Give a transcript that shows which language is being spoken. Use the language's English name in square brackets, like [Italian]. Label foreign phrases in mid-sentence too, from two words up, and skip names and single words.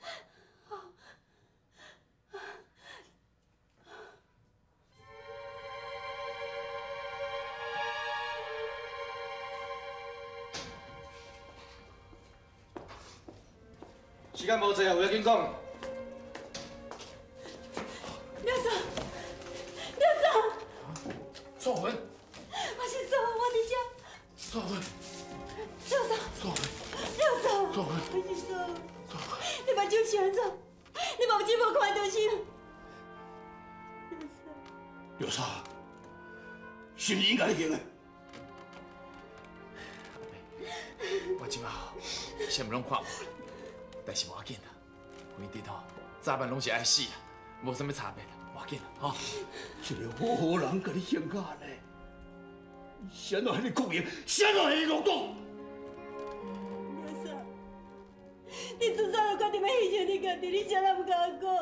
[Min Nan Chinese] 时间无济啊，有要紧讲。廖嫂，素文，我是素文，我伫遮。素文，廖嫂，素文，我是素文。你目睭是安怎？你目睭无看到啥？廖嫂，是你应该行的。我即马吼，啥物拢看无。但是无要紧啦，规日吼早晚拢是爱死啦，无啥物差别啦，无要紧啦，吼。一个好人甲你相甲呢，谁人迄个国营，谁人迄个劳动？廖嫂，你自早就决定要牺牲你家己，你啥人不甲我讲？